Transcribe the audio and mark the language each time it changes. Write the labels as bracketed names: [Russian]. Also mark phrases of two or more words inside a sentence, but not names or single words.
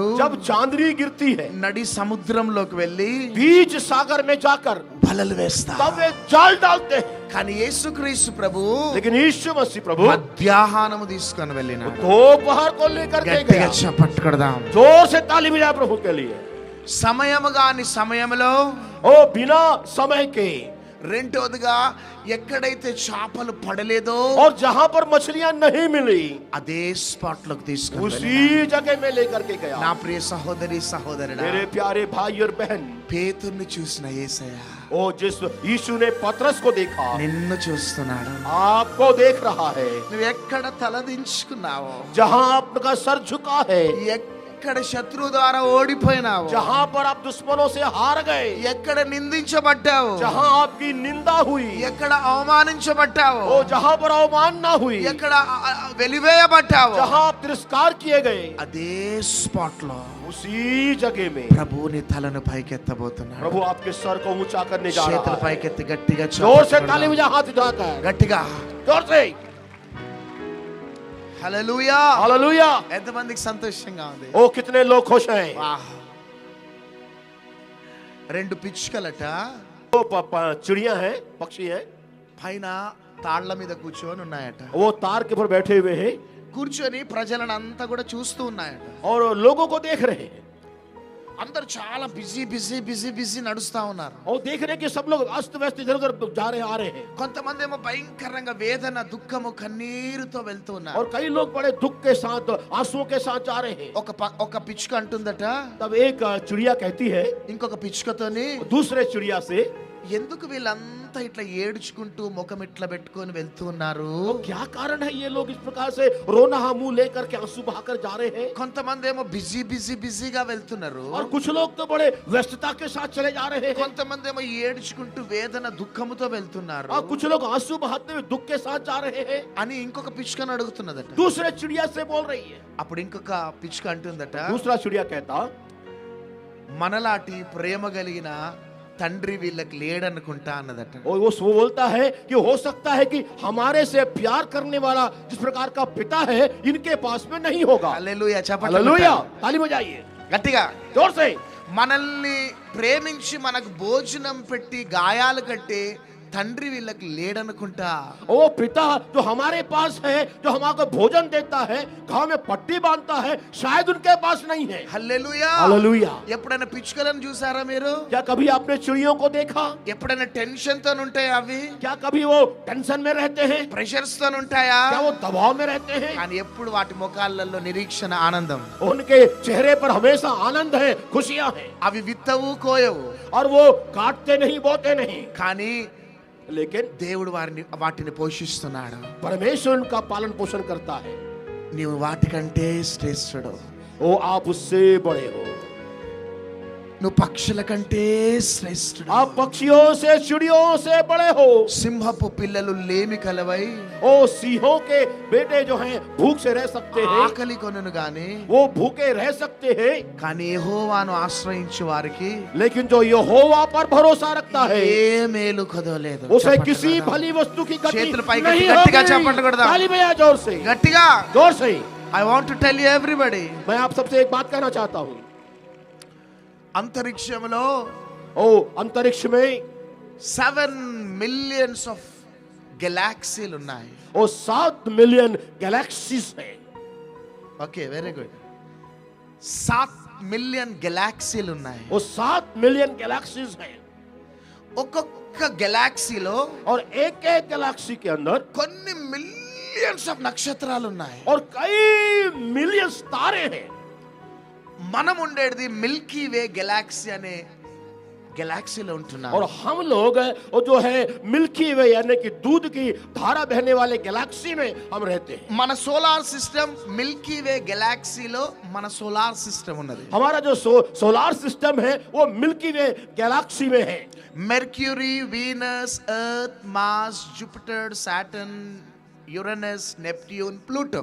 [Hindi] जब चांदनी गिरती है, [Telugu] నడి సముద్రంలోకి వెళ్ళి [Hindi] बीच सागर में जाकर [Telugu] వలలు వేస్తారు. [Hindi] तब वे जाल डालते हैं. [Telugu] కానీ యేసుక్రీస్తు ప్రభు [Hindi] लेकिन यीशु मसीह प्रभु [Telugu] మధ్యాహ్నము తీసుకొని వెళ్ళినాడు. [Hindi] दोपहर को लेकर के [Telugu] గట్టిగా [Hindi] गया. [Telugu] చప్పట్లు కొడదాం. [Hindi] जोर से ताली बजाए प्रभु के लिए. [Telugu] సమయము కాని సమయంలో, [Hindi] ओ बिना समय के, [Telugu] రెండోదిగా ఎక్కడైతే చేపలు పడలేదో [Hindi] और जहां पर मछलियां नहीं मिली, [Telugu] అదే స్పాట్ లోకి తీసుకొని [Hindi] उसी [Telugu] వెళ్ళినాడు. [Hindi] जगह में लेकर के गया. [Telugu] నా ప్రియ సహోదరి సహోదరుడా, [Hindi] मेरे प्यारे भाई और बहन, [Telugu] పేతుర్ని చూసిన యేసయ్య [Hindi] ओ जिस यीशु ने पतरस को देखा, [Telugu] నిన్ను చూస్తున్నాడు. [Hindi] आपको देख रहा है. [Telugu] నువ్వు ఎక్కడ తలదించుకున్నావో, [Hindi] जहां आपका सर झुका है, [Telugu] ఎక్కడ శత్రువు ద్వారా ఓడిపోయినావు, [Hindi] जहां पर आप दुश्मनों से हार गए, [Telugu] ఎక్కడ నిందించబడ్డావు, [Hindi] जहां आपकी निंदा हुई, [Telugu] ఎక్కడ అవమానించబడ్డావు, [Hindi] ओ जहां पर अवमानना हुई, [Telugu] ఎక్కడ వెలివేయబడ్డావు, [Hindi] जहां आप तिरस्कार किए गए, [Telugu] అదే స్పాట్ లో [Hindi] उसी जगह में [Telugu] ప్రభువుని తలను పైకెత్తబోతున్నాడు. [Hindi] प्रभु आपके सर को ऊंचा करने जा [Telugu] చేతులు [Hindi] रहा है। [Telugu] పైకెత్తి గట్టిగా [Hindi] जोर से [Telugu] చప్పట్లు [Hindi] ताली [Telugu] కొడదాం. [Hindi] बजा, हाथ उठाकर [Telugu] గట్టిగా [Hindi] जोर से [Telugu] హల్లెలూయా. [Hindi] हालेलुया। [Telugu] ఎంతమందికి సంతోషంగా ఉంది? [Hindi] ओ कितने लोग खुश हैं। [Telugu] వాహ్. రెండు పిచ్చుకలట [Hindi] वो चिड़िया हैं, पक्षी हैं, [Telugu] పైన తాళ్ల మీద కూర్చొని ఉన్నాయట. [Hindi] वो तार के ऊपर बैठे हुए हैं [Telugu] కూర్చొని ప్రజలను అంతా కూడా చూస్తూ ఉన్నాయట. [Hindi] और लोगों को देख रहे हैं। [Telugu] అందరు చాలా [English] busy busy busy busy [Telugu] నడుస్తా ఉన్నారు. [Hindi] और देख रहे हैं कि सब लोग अस्त व्यस्त इधर उधर जा रहे आ रहे हैं। [Telugu] కొంతమంది ఏమో భయంకరంగా వేదన దుఃఖము కన్నీరుతో వెళ్తూ ఉన్నారు. [Hindi] और कई लोग बड़े दुख के साथ, आंसुओं के साथ जा रहे हैं। [Telugu] ఒక పిచ్చుక అంటుందట [Hindi] तब एक चिड़िया कहती है [Telugu] ఇంకొక పిచ్చుకతోని, [Hindi] दूसरे चिड़िया से, [Telugu] ఎందుకు వీళ్ళంతా ఇట్లా ఏడ్చుకుంటూ ముఖం ఇట్లా పెట్టుకొని వెళ్తూ ఉన్నారు? [Hindi] तो क्या कारण है ये लोग इस प्रकार से रोना मुंह लेकर के आंसू बहाकर जा रहे हैं। [Telugu] కొంతమంది ఏమో [English] busy busy [Telugu] బిజీగా వెళ్తున్నారు. [Hindi] और कुछ लोग तो बड़े व्यस्तता के साथ चले जा रहे हैं। [Telugu] కొంతమంది ఏమో ఏడ్చుకుంటూ వేదన దుఃఖముతో వెళ్తున్నారు [Hindi] और कुछ लोग आंसू बहाते हुए दुख के साथ जा रहे हैं। [Telugu] అని ఇంకొక పిచ్చుకను అడుగుతున్నదట. [Hindi] दूसरे चिड़िया से बोल रही है। [Telugu] అప్పుడు ఇంకొక పిచ్చుక అంటుందట, [Hindi] दूसरा चिड़िया कहता, [Telugu] మనలాంటి ప్రేమ కలిగిన తండ్రి వీళ్ళకి లేడనుకుంటా అన్నదట. [Hindi] और वो बोलता है कि हो सकता है कि हमारे से प्यार करने वाला जिस प्रकार का पिता है इनके पास में नहीं होगा। [Telugu] హల్లెలూయా. చప్పట్లు [Hindi] हालेलुया, [Telugu] కొట్టాలి. [Hindi] ताली बजाइए [Telugu] గట్టిగా. [Hindi] जोर से। [Telugu] మనల్ని ప్రేమించి మనకు భోజనం పెట్టి గాయాలు కట్టి తండ్రి వీళ్ళకి లేడనుకుంటా. [Hindi] वो पिता जो हमारे पास है, जो हमको भोजन देता है, घाव में पट्टी बांधता है, शायद उनके पास नहीं है। [Telugu] హల్లెలూయా. [Hindi] हालेलुया। [Telugu] ఎప్పుడైనా పిచ్చుకలను చూసారా మీరు? [Hindi] क्या कभी आपने चिड़ियों को देखा? [Telugu] ఎప్పుడైనా టెన్షన్ తో ఉంటాయా అవి? [Hindi] क्या कभी वो टेंशन में रहते हैं? [Telugu] ప్రెషర్స్ తో ఉంటాయా? [Hindi] क्या वो दबाव में रहते हैं? [Telugu] కానీ ఎప్పుడు వాటి ముఖాలలో నిరీక్షణ, ఆనందం. [Hindi] उनके चेहरे पर हमेशा आनंद है, खुशियां हैं। [Telugu] అవి విత్తవు కోయవు, [Hindi] और वो काटते नहीं, बोते नहीं, [Telugu] కానీ [Hindi] लेकिन [Telugu] దేవుడు వాటిని పోషిస్తున్నాడు. [Hindi] परमेश्वर उनका पालन पोषण करता है। [Telugu] నీవు వాటికంటే శ్రేష్ఠుడు. [Hindi] वो आप उससे बड़े हो। [Telugu] నువ్వు పక్షుల కంటే శ్రేష్ఠుడు. [Hindi] आप पक्षियों से, चिड़ियों से बड़े हो। [Telugu] సింహపు పిల్లలు లేమి కలవై [Hindi] ओ सिंहों के बेटे जो हैं भूख से रह सकते हैं, [Telugu] ఆకలి కొనును గాని, [Hindi] वो भूखे रह सकते हैं, [Telugu] కానీ యెహోవాను ఆశ్రయించు వారికి [Hindi] लेकिन जो यहोवा पर भरोसा रखता है [Telugu] ఏ మేలు కదలేదు. [Hindi] उसे किसी भली वस्तु की गति [Telugu] చేతులు పైకి [Hindi] नहीं [Telugu] గట్టిగా [Hindi] होगी। [Telugu] చప్పట్లు కొడదాం. [Hindi] ताली बजा जोर से, [Telugu] గట్టిగా. [Hindi] जोर से। [English] I want to tell you everybody, [Hindi] मैं आप सबसे एक बात कहना चाहता हूँ। [Telugu] అంతరిక్షంలో [Hindi] ओ अंतरिक्ष में [Telugu] 7 [English] millions of [Telugu] గెలాక్సీలు ఉన్నాయి. [Hindi] ओ 7 [English] million galaxies [Hindi] हैं। [English] okay, very good. [Telugu] 7 మిలియన్ గెలాక్సీలు ఉన్నాయి. [Hindi] वो 7 [English] million galaxies [Hindi] हैं। [Telugu] ఒక్కొక్క గెలాక్సీలో [Hindi] और एक एक गैलेक्सी के अंदर [Telugu] కొన్ని [English] millions of [Telugu] నక్షత్రాలు ఉన్నాయి. [Hindi] और कई मिलियन तारे हैं। [Telugu] మనం ఉండేది మిల్కీ వే గెలాక్సీ అనే గెలాక్సీలో ఉంటున్నాం. [Hindi] और हम लोग वो जो है मिल्की वे यानी कि दूध की धारा बहने वाले गैलेक्सी में हम रहते हैं। [Telugu] మన [English] solar system [Telugu] మిల్కీ వే గెలాక్సీలో మన [English] solar system [Telugu] ఉన్నది. [Hindi] हमारा जो [English] solar system [Hindi] है वो मिल्की वे गैलेक्सी में है। [Telugu] మెర్క్యూరీ, వీనస్, ఎర్త్, మార్స్, జూపిటర్, సాటర్న్, యురేనస్, నెప్ట్యూన్, ప్లూటో.